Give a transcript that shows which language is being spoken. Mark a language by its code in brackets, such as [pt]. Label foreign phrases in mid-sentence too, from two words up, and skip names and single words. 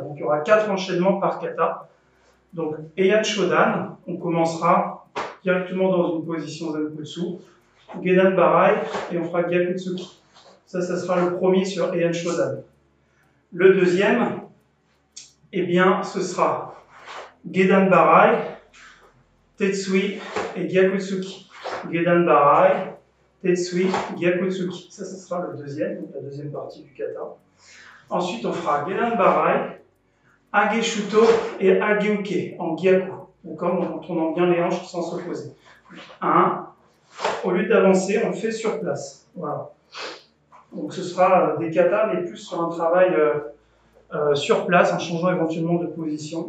[fr] Donc, il y aura 4 enchaînements par kata. Donc, Heian Shodan, on commencera directement dans une position [ja] Zenkutsu, Gedan Barai, [fr] et on fera Gyakutsuki. Ça sera le premier sur Heian Shodan. Le deuxième, eh bien, ce sera [ja] Gedan Barai, Tetsui [fr] et Gyakutsuki. [ja] Gedan Barai, Tetsui, Gyakutsuki. [fr] Ça sera le deuxième, donc la deuxième partie du kata. Ensuite, on fera [ja] Gedan Barai, Ageshuto [fr] et Ageuke en Gyaku. D'accord? Donc en tournant bien les hanches sans s'opposer. 1. Au lieu d'avancer, on le fait sur place. Voilà. Donc ce sera des katas, mais plus sur un travail sur place, en changeant éventuellement de position.